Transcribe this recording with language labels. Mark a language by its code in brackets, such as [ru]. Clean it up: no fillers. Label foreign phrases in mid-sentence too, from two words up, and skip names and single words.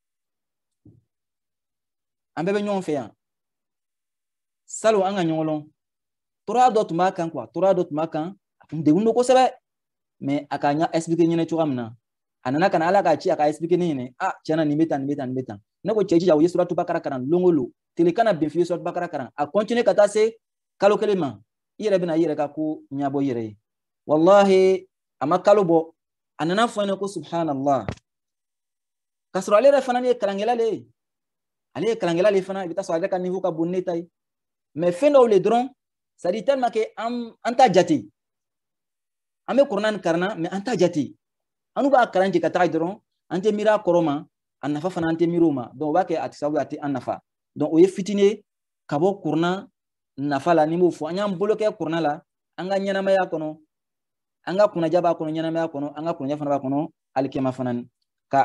[bm] an bɛɛ bɛ ɲɔgɔn fɛ yan salon an ka ɲɔgɔn lɔn tɔɔrɔya dɔ tun b'a kan quoi tɔɔrɔya dɔ tun b'a kan a tun degun don kosɛbɛ mais a ka expliquer ɲɛnɛ cogoya min na a nana ka na ala k'a ci a ka expliquer ne ɲɛnɛ tiɲɛna nin bɛ tan ne ko cɛ jija o ye suratu bakara karan don o don tile kana bin fiye suratu bakara karan a continuer ka taa se kalo 1 ma i yɛrɛ bɛna i yɛrɛ ka ko ɲɛbɔ i yɛrɛ ye wallahi a ma kalo bɔ a nana fɔ ne ko subhanallah k'a sɔrɔ ale yɛrɛ fana ye kalankɛla le ye ale ye kalankɛla le fana i bɛ taa sɔrɔ ale ka niveau ka bon ne ta ye mais fɛn dɔw le dɔrɔn [fr] c'est à dire tellement que [bm] an t'a jate an bɛ kuranɛ karanna mais an t'a jate an b'a kalan kɛ ka taga dɔrɔn an tɛ miiri a kɔrɔ ma a nafa fana an tɛ miiri o ma donc o b'a kɛ a tɛ sababu a tɛ an nafa donc o ye fitinin ye ka bɔ kuranɛ nafa la ni m'o fɔ an y'an bolo kɛ kuranɛ la an ka ɲɛnamaya kɔnɔ an ka kunnaja b'a kɔnɔ ɲɛnamaya kɔnɔ an ka kunnaja fana b'a kɔnɔ alikɛma fana ni ka